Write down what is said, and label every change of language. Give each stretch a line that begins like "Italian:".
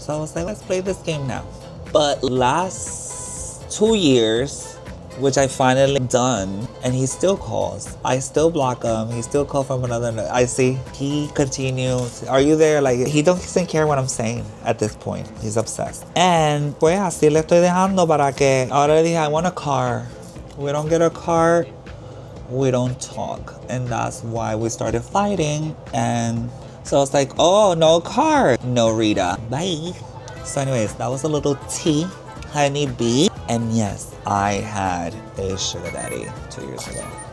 English: So I was like, let's play this game now. But last 2 years, which I finally done, and he still calls. I still block him. He still calls from another. I see he continues. Are you there? Like, he doesn't care what I'm saying at this point. He's obsessed.
Spanish: And pues así le estoy dejando para que ahora le dije,
English: I want a car. We don't get a car, we don't talk. And that's why we started fighting. And so it's like, oh, no car. No, Rita. Bye. So anyways, that was a little tea, honey bee. And yes, I had a sugar daddy 2 years ago.